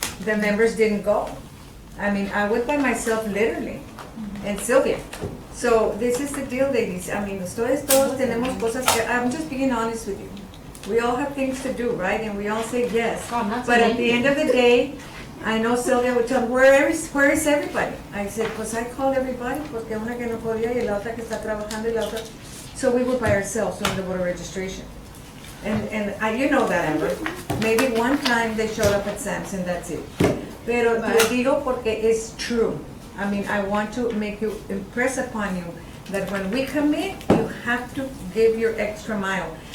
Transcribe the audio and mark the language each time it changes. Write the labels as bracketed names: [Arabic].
[English] The members didn't go. I mean, I went by myself literally, and Sylvia. So this is the deal, ladies. I mean, [Spanish] ustedes todos tenemos cosas que, [English] I'm just being honest with you. We all have things to do, right? And we all say yes. I'm not But at the end of the day, I know Sylvia would tell me, where is everybody? I said, [Spanish] pues [English] I called everybody, [Spanish] porque una que no podía y la otra que está trabajando y la otra. [English] So we were by ourselves on the voter registration. And you know that, Amber. Maybe one time they showed up at Sam's and that's it. [Spanish] Pero te digo porque [English] it's true. I mean, I want to make you, impress upon you that when we commit, you have to give your extra mile.